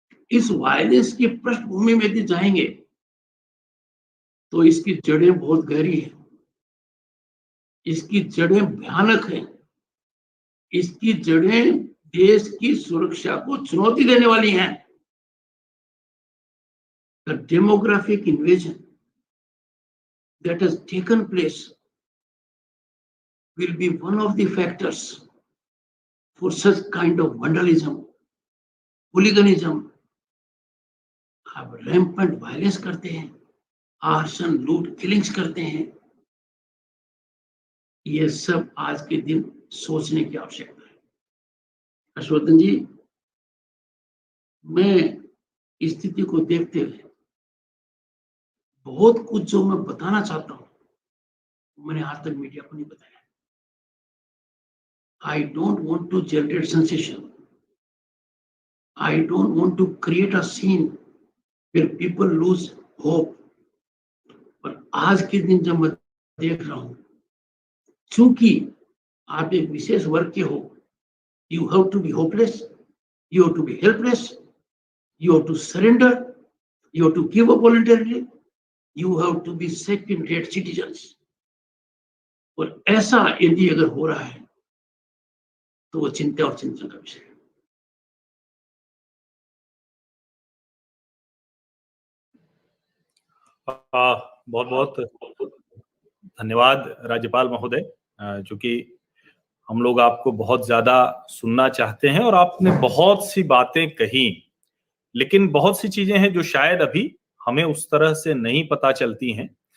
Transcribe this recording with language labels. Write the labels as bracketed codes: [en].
[hi] इस वायलेंस की पृष्ठभूमि में यदि जाएंगे तो इसकी जड़ें बहुत गहरी हैं, इसकी जड़ें भयानक हैं, इसकी जड़ें देश की सुरक्षा को चुनौती देने वाली हैं। [en] The demographic invasion that has taken place will be one of the factors for such kind of vandalism, hooliganism। [hi] अब रैम्पेंट वायलेंस करते हैं, आर्सन, लूट, किलिंग्स करते हैं। ये सब आज के दिन सोचने की आवश्यकता है। हर्षवर्धन जी, मैं स्थिति को देखते हुए बहुत कुछ जो मैं बताना चाहता हूं मैंने आज तक मीडिया को नहीं बताया। [en] I don't want to generate sensation. I don't want to create a scene where people lose hope. [hi] पर आज के दिन जब मैं देख रहा हूं, चूंकि आप एक विशेष वर्ग के हो, [en] you have to be hopeless, you have to be helpless, you have to surrender, you have to give up voluntarily, you have to be second-rate citizens। [hi] और ऐसा यदि अगर हो रहा है तो वो चिंता और चिंतन का विषय है। बहुत बहुत धन्यवाद राज्यपाल महोदय, चूंकि हम लोग आपको बहुत ज्यादा सुनना चाहते हैं और आपने बहुत सी बातें कही, लेकिन बहुत सी चीजें हैं जो शायद अभी हमें उस तरह से नहीं पता चलती हैं।